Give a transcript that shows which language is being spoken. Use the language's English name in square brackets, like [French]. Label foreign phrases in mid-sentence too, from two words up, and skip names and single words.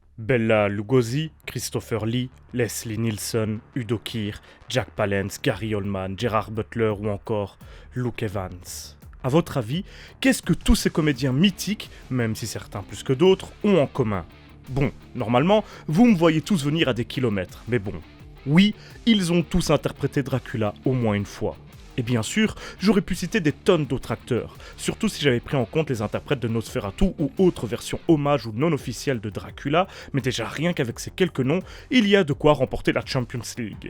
[French] Bela Lugosi, Christopher Lee, Leslie Nielsen, Udo Kier, Jack Palance, Gary Oldman, Gerard Butler ou encore Luke Evans. A votre avis, qu'est-ce que tous ces comédiens mythiques, même si certains plus que d'autres, ont en commun ? Bon, normalement, vous me voyez tous venir à des kilomètres, mais bon. Oui, ils ont tous interprété Dracula au moins une fois. Et bien sûr, j'aurais pu citer des tonnes d'autres acteurs, surtout si j'avais pris en compte les interprètes de Nosferatu ou autres versions hommage ou non officielles de Dracula, mais déjà rien qu'avec ces quelques noms, il y a de quoi remporter la Champions League.